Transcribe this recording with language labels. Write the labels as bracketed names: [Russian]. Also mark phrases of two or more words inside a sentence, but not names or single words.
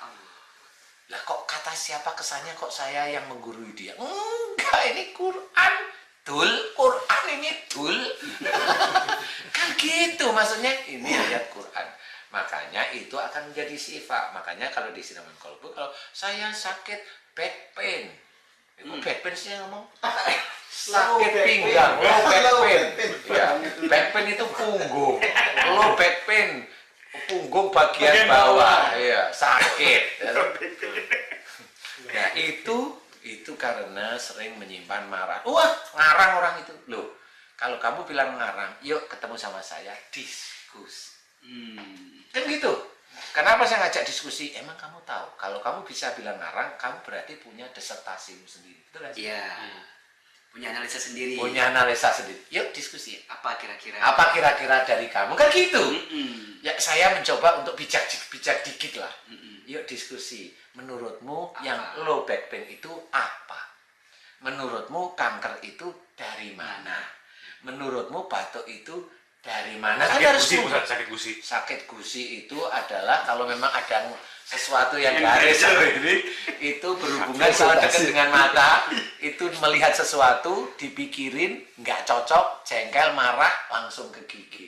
[Indonesian] Lah kok kata siapa kesannya kok saya yang menggurui dia? Enggak, ini Quran. Tul, Quran ini tul. Kan gitu maksudnya ini ayat Quran. Makanya itu akan menjadi sifat. Makanya kalau di Sinaman Kolbu kalau saya sakit [English] back pain. Back pain [Indonesian] sih yang ngomong. Sakit pinggang, [English] low back pain. [Indonesian] Ya, [English] back pain [Indonesian] itu punggung. [English] Low back pain [Indonesian] punggung bagian bawah. Iya, sakit. Nah, itu karena sering menyimpan marah. Wah, ngarang orang itu. Loh, kalau kamu bilang ngarang, yuk ketemu sama saya, diskusi. Kan gitu. Kenapa saya ngajak diskusi? Emang kamu tahu, kalau kamu bisa bilang ngarang, kamu berarti punya disertasimu sendiri. Betul kan? Iya. Punya analisa sendiri. Punya analisa sendiri. Yuk diskusi. Apa kira-kira? Apa kira-kira dari kamu? Kan gitu. Ya saya mencoba untuk bijak dikit lah. Yuk diskusi. Menurutmu yang [English] low back pain [Indonesian] itu apa? Menurutmu kanker itu dari mana? Menurutmu batuk itu dari mana? Sakit gusi itu adalah kalau memang ada sesuatu yang garis ini itu berhubungan sama dekat dengan mata, itu melihat sesuatu dipikirin nggak cocok, jengkel, marah, langsung ke gigi.